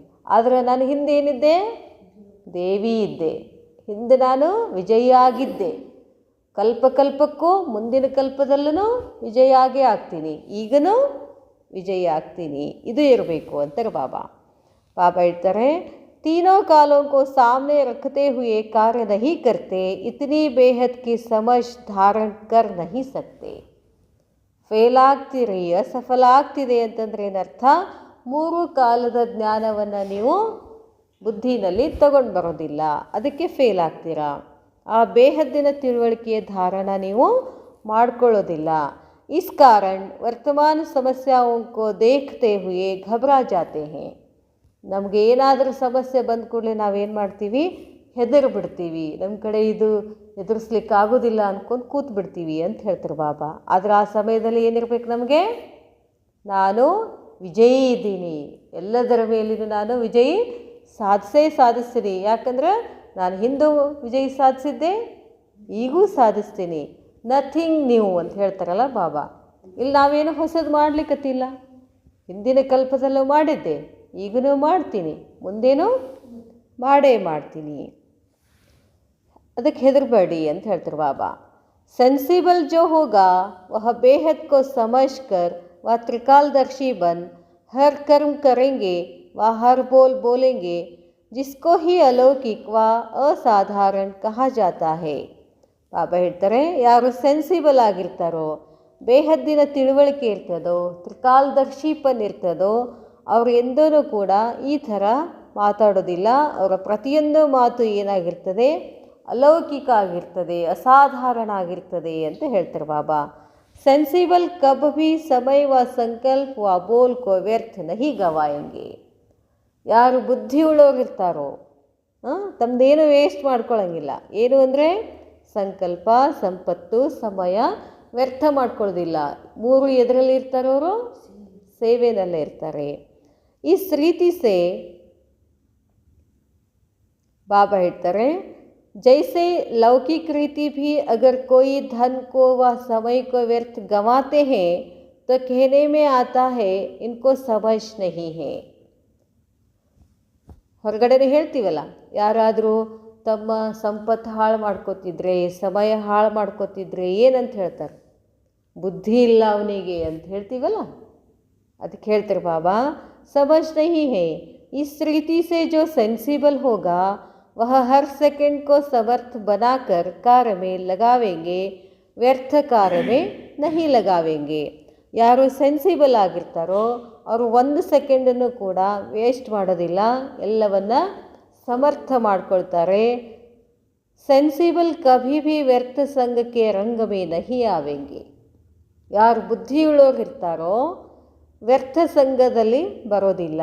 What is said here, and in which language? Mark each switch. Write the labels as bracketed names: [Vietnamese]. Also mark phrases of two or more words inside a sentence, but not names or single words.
[Kannada] ಆದರೆ ನಾನು ಹಿಂದೆ ಏನಿದ್ದೆ? ದೇವಿ ಇದ್ದೆ. ಹಿಂದೆ ನಾನು ವಿಜಯ ಆಗಿದ್ದೆ. ಕಲ್ಪಕ್ಕೂ ಮುಂದಿನ ಕಲ್ಪದಲ್ಲೂ ವಿಜಯ ಆಗೇ ಆಗ್ತೀನಿ, ಈಗನೂ ವಿಜಯ ಆಗ್ತೀನಿ. ಇದು ಇರಬೇಕು ಅಂತಾರೆ ಬಾಬಾ. ಬಾಬಾ ಹೇಳ್ತಾರೆ, [Hindi] तीनों कालों को सामने रखते हुए कार्य नहीं करते इतनी बेहद की समझ धारण कर नहीं सकते. [Kannada] ಫೇಲ್ ಆಗ್ತೀರಿ, ಅಸಫಲ ಆಗ್ತಿದೆ ಅಂತಂದರೆ ಏನರ್ಥ? ಮೂರು ಕಾಲದ ಜ್ಞಾನವನ್ನು ನೀವು ಬುದ್ಧಿನಲ್ಲಿ ತಗೊಂಡು ಬರೋದಿಲ್ಲ, ಅದಕ್ಕೆ ಫೇಲ್ ಆಗ್ತೀರಾ. ಆ ಬೇಹದ್ದಿನ ತಿಳುವಳಿಕೆಯ ಧಾರಣ ನೀವು ಮಾಡ್ಕೊಳ್ಳೋದಿಲ್ಲ. [Hindi] इस कारण वर्तमान समस्याओं को देखते हुए घबरा जाते हैं. [Kannada] ನಮಗೆ ಏನಾದರೂ ಸಮಸ್ಯೆ ಬಂದ ಕೂಡಲೇ ನಾವೇನು ಮಾಡ್ತೀವಿ? ಹೆದರು ಬಿಡ್ತೀವಿ. ನಮ್ಮ ಕಡೆ ಇದು ಎದುರಿಸ್ಲಿಕ್ಕೆ ಆಗೋದಿಲ್ಲ ಅಂದ್ಕೊಂಡು ಕೂತು ಬಿಡ್ತೀವಿ ಅಂತ ಹೇಳ್ತಾರೆ ಬಾಬಾ. ಆದರೆ ಆ ಸಮಯದಲ್ಲಿ ಏನಿರಬೇಕು ನಮಗೆ? ನಾನು ವಿಜಯಿ ಇದ್ದೀನಿ, ಎಲ್ಲದರ ಮೇಲಿನ ನಾನು ವಿಜಯಿ ಸಾಧಿಸ್ತೀನಿ. ಯಾಕಂದ್ರೆ ನಾನು ಹಿಂದೂ ವಿಜಯಿ ಸಾಧಿಸಿದ್ದೆ, ಈಗೂ ಸಾಧಿಸ್ತೀನಿ. [English] nothing new [Kannada] ಅಂತ ಹೇಳ್ತಾರಲ್ಲ ಬಾಬಾ. ಇಲ್ಲಿ ನಾವೇನು ಹೊಸದು ಮಾಡಲಿಕ್ಕತ್ತಿಲ್ಲ. ಹಿಂದಿನ ಕಲ್ಪದಲ್ಲೂ ಮಾಡಿದ್ದೆ, ಈಗಲೂ ಮಾಡ್ತೀನಿ, ಮುಂದೇನೂ ಮಾಡೇ ಮಾಡ್ತೀನಿ. ಅದಕ್ಕೆ ಹೆದರಬೇಡಿ ಅಂತ ಹೇಳ್ತಾರೆ ಬಾಬಾ. [Hindi] सेंसिबल जो होगा वह बेहद को समझकर वह त्रिकालदर्शी बन हर कर्म करेंगे व हर बोल बोलेंगे जिसको ही अलौकिक व असाधारण कहा जाता है. [Kannada] ಬಾಬಾ ಹೇಳ್ತಾರೆ, ಯಾರು ಸೆನ್ಸಿಬಲ್ ಆಗಿರ್ತಾರೋ, ಬೇಹದ್ದಿನ ತಿಳುವಳಿಕೆ ಇರ್ತದೋ, ತ್ರಿಕಾಲದರ್ಶಿಪನ್ ಇರ್ತದೋ, ಅವರು ಎಂದೂ ಕೂಡ ಈ ಥರ ಮಾತಾಡೋದಿಲ್ಲ. ಅವರ ಪ್ರತಿಯೊಂದು ಮಾತು ಏನಾಗಿರ್ತದೆ, ಅಲೌಕಿಕ ಆಗಿರ್ತದೆ, ಅಸಾಧಾರಣ ಆಗಿರ್ತದೆ ಅಂತ ಹೇಳ್ತಾರೆ ಬಾಬಾ. [Hindi] सेंसिबल कब भी समय व संकल्प व बोल को व्यर्थ नहीं गवाएंगे. [Kannada] ಯಾರು ಬುದ್ಧಿ ಉಳ್ಳೋರಿರ್ತಾರೋ ತಮ್ಮದೇನು ವೇಸ್ಟ್ ಮಾಡ್ಕೊಳ್ಳೋಂಗಿಲ್ಲ. ಏನು ಅಂದರೆ ಸಂಕಲ್ಪ, ಸಂಪತ್ತು, ಸಮಯ ವ್ಯರ್ಥ ಮಾಡ್ಕೊಳ್ಳೋದಿಲ್ಲ. ಮೂರು ಎದರಲ್ಲಿ ಇರ್ತಾರವರು, ಸೇವೆನಲ್ಲೇ ಇರ್ತಾರೆ. ಈ ರೀತಿ ಸೇ ಬಾಬಾ ಹೇಳ್ತಾರೆ, [Hindi] जैसे लौकिक रीति भी अगर कोई धन को व समय को व्यर्थ गंवाते हैं तो कहने में आता है इनको समझ नहीं है. [Kannada] ಹೊರಗಡೆನೇ ಹೇಳ್ತೀವಲ್ಲ, ಯಾರಾದರೂ ತಮ್ಮ ಸಂಪತ್ತು ಹಾಳು ಮಾಡ್ಕೋತಿದ್ರೆ, ಸಮಯ ಹಾಳು ಮಾಡ್ಕೋತಿದ್ರೆ ಏನಂತ ಹೇಳ್ತಾರೆ, ಬುದ್ಧಿ ಇಲ್ಲ ಅವನಿಗೆ ಅಂತ ಹೇಳ್ತೀವಲ್ಲ. ಅದಕ್ಕೆ ಹೇಳ್ತಾರೆ ಬಾಬಾ, [Hindi] समझ नहीं है. इस रीति से जो सेंसिबल होगा वह हर सेकंड को समर्थ बनाकर कार्य में लगावेंगे, व्यर्थ कार्य में नहीं लगावेंगे. [Kannada] ಯಾರು ಸೆನ್ಸಿಬಲ್ ಆಗಿರ್ತಾರೋ ಅವರು ಒಂದು ಸೆಕೆಂಡನ್ನು ಕೂಡ ವೇಸ್ಟ್ ಮಾಡೋದಿಲ್ಲ, ಎಲ್ಲವನ್ನ ಸಮರ್ಥ ಮಾಡ್ಕೊಳ್ತಾರೆ. [Hindi] सेंसिबल कभी भी व्यर्थ संगके रंग में नहीं आवेंगे. [Kannada] ಯಾರು ಬುದ್ಧಿಯುಳ್ಳೋಗಿರ್ತಾರೋ ವ್ಯರ್ಥ ಸಂಘದಲ್ಲಿ ಬರೋದಿಲ್ಲ.